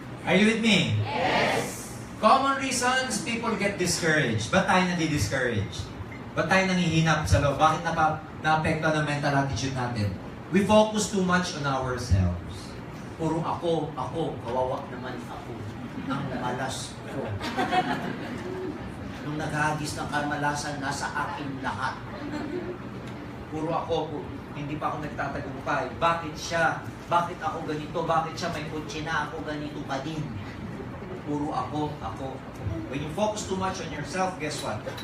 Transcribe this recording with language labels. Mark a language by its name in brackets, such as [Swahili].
[English] Are you with me? Yes. Common reasons people get discouraged. [Filipino] Ba't tayo nadi-discourage? Ba't tayo nangihinap sa loob? Bakit na-apekto ng mental attitude natin? We focus too much on ourselves. Puro ako, kawawa naman ako. Ang malas ko. Nung naghagis ng kamalasan, nasa akin lahat. Puro ako, hindi pa ako nagtatagumpay. Bakit siya? Bakit ako ganito? Bakit siya may kutsi na ako ganito pa din? Puro ako. [English] When you focus too much on yourself, guess what?